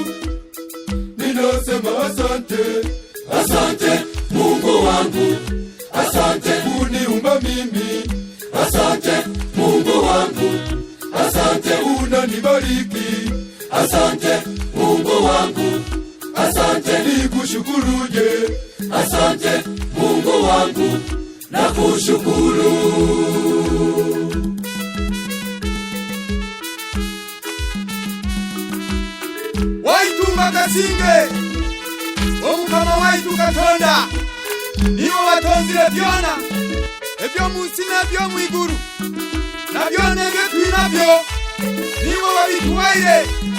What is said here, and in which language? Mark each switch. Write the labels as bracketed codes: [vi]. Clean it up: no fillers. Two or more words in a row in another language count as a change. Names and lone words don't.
[sw] Ninasema asante, asante Mungu wangu, asante kuniumba mimi, asante Mungu wangu, asante unanibariki, asante Mungu wangu, asante nikushukuruje, asante Mungu wangu, nakushukuru. [nyo] Waitu magasinge omukama waitu Katonda niwo watonzire byona ebyo munsi n'ebyo mwiguru na byona ebyo twinabyo niwo wabituwaire.